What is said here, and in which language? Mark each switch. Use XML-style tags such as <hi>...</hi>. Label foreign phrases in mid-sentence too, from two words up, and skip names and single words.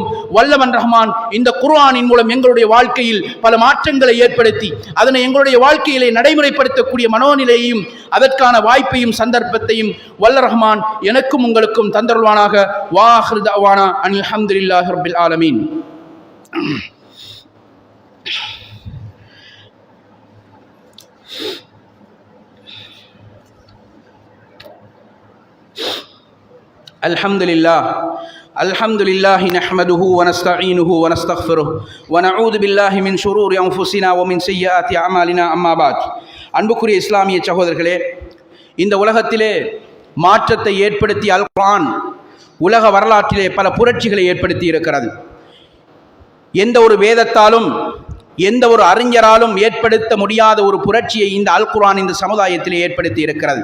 <ta>வல்லவன் ரஹ்மான் இந்த குர்ஆனின் மூலம் எங்களுடைய வாழ்க்கையில் பல மாற்றங்களை ஏற்படுத்தி அதனை எங்களுடைய வாழ்க்கையிலே நடைமுறைப்படுத்தக்கூடிய மனோநிலையையும் அதற்கான வாய்ப்பையும் சந்தர்ப்பத்தையும் வல்ல ரஹ்மான் எனக்கும் உங்களுக்கும் தந்தருள்வானாக.</ta> <ar>وآخر دعوانا أن الحمد لله رب العالمين. الحمد لله نحمده ونستعينه ونستغفره ونعوذ بالله من شرور انفسنا ومن سيئات اعمالنا اما بعد.</ar> <ta>அன்புக்குரிய இஸ்லாமிய சகோதரர்களே, இந்த உலகத்திலே மாற்றத்தை ஏற்படுத்திய அல் குர்ஆன் உலக வரலாற்றிலே பல புரட்சிகளை ஏற்படுத்தி இருக்கிறது. எந்த ஒரு வேதத்தாலும் எந்த ஒரு அறிஞராலும் ஏற்படுத்த முடியாத ஒரு புரட்சியை இந்த அல் குர்ஆன் இந்த சமுதாயத்திலே ஏற்படுத்தி இருக்கிறது.</ta>